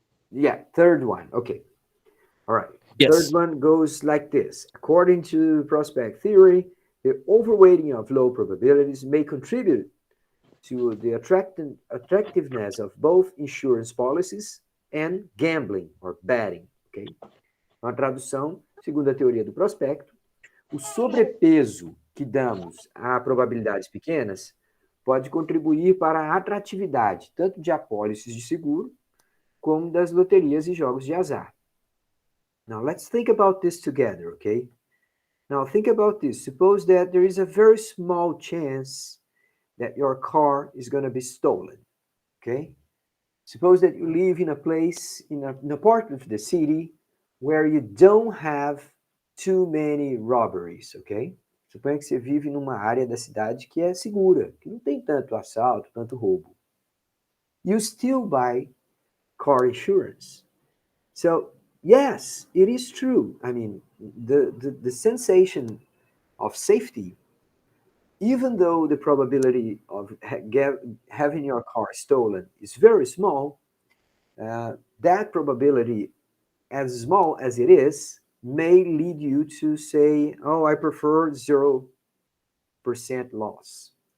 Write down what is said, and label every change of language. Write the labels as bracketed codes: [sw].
[en] yeah, third one. Okay. All right. Third Yes. one goes like this. According to prospect theory, the overweighting of low probabilities may contribute to the attractiveness of both insurance policies and gambling or betting. Okay? [pt] Uma tradução, segundo a teoria do prospecto, o sobrepeso que damos a probabilidades pequenas pode contribuir para a atratividade tanto de apólices de seguro como das loterias e jogos de azar. [en] Now, let's think about this together, okay? Now, think about this. Suppose that there is a very small chance that your car is going to be stolen, okay? Suppose that you live in a place, in a part of the city where you don't have too many robberies, okay? [pt] Suponha que você vive numa área da cidade que é segura, que não tem tanto assalto, tanto roubo. [en] You still buy car insurance. So, yes, it is true. I mean, the sensation of safety, even though the probability of having your car stolen is very small, that probability, as small as it is, may lead you to say, oh, I prefer 0% loss.